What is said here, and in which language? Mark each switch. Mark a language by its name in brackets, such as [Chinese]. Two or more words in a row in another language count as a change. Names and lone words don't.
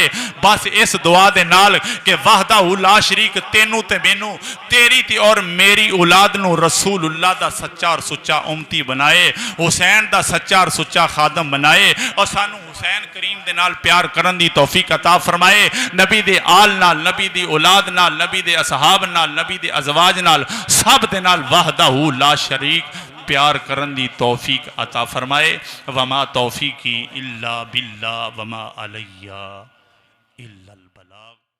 [Punjabi] بس اس دعا دے نال کہ [Arabic] وحده لا شريك [Punjabi] تینوں تے مینوں، تیری تے اور میری اولاد نوں رسول اللہ دا سچا اور سُچا امتی بنائے، حسین دا سچا اور سُچا خادم بنائے اور سانوں حسین کریم دے نال پیار کرن دی توفیق عطا فرمائے. نبی دے آل نال، نبی دی اولاد نال، نبی دے اصحاب نال، نبی دے ازواج نال، سب دے نال [Arabic] وحده لا شريك [Punjabi] پیار کرن دی توفیق عطا فرمائے. [Arabic] وما توفيقي إلا بالله وما علي إلا البلاغ.